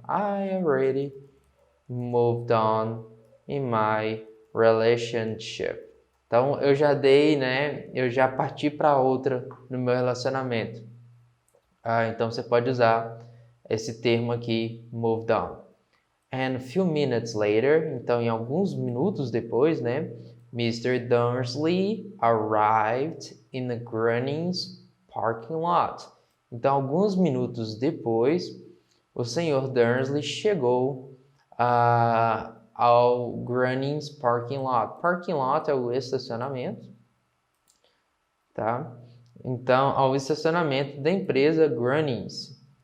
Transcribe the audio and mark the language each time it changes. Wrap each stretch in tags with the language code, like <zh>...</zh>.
<en>I already moved on in my relationship.</en> <pt>Então, eu já dei, né? Eu já parti para outra no meu relacionamento. Então, você pode usar esse termo aqui, moved on.</pt> <en>And a few minutes later,</en> <pt>então, em alguns minutos depois, né?</pt> <en>Mr. Dursley arrived in the Grunnings parking lot.</en> <pt>Então, alguns minutos depois, o Sr. Dursley chegou ao Grunnings parking lot. Parking lot é o estacionamento, tá? Então, ao estacionamento da empresa Grunnings.</pt>